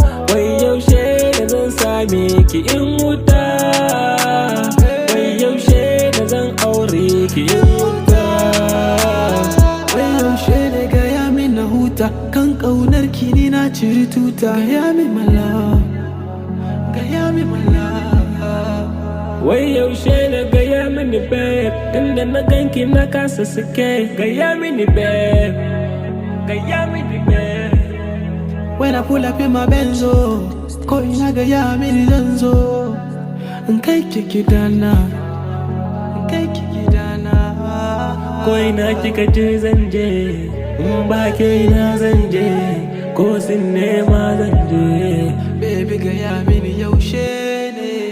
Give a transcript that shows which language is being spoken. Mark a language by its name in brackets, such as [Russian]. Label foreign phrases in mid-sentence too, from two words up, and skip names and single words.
[Hausa] Wai yaushe da zan same ki in huta? Wai yaushe da zan aure ki in huta? Wai yaushe ne gaya min na huta? Kan ƙaunar ki ni na ciri tuta. Gaya min [English] my love. [Hausa] Gaya min, [English] my love. [Hausa] Wai yaushe na gaya mini, babe? Tunda na ganki na kasa sake. Gaya mini, babe. Gaya mini, babe. [English] When I pull up in my Benzo, [Hausa] ko ina gaya mini zan zo. In kai ki gidana. In kai ki gidana. Ko ina kika je zan je. In ba ke ina zan je. Ko sin nema zan je. Baby, gaya mini yaushe ne.